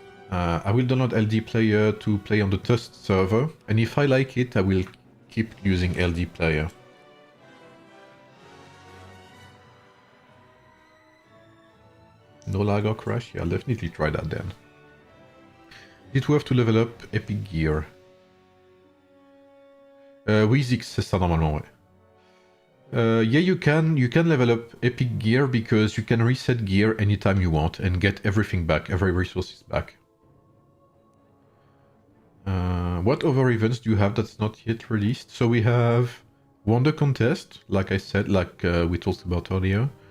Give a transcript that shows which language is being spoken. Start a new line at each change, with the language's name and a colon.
English: I will download LD player to play on the test server, and if I like it, I will keep using LD player. No lag or crash? Yeah, I'll definitely try that then. Is it worth to level up Epic Gear?
French: Wizix, c'est ça normalement, ouais.
English: Yeah, you can level up Epic Gear because you can reset gear anytime you want and get everything back, every resources back. What other events do you have that's not yet released? So we have Wonder Contest, like I said, like we talked about earlier.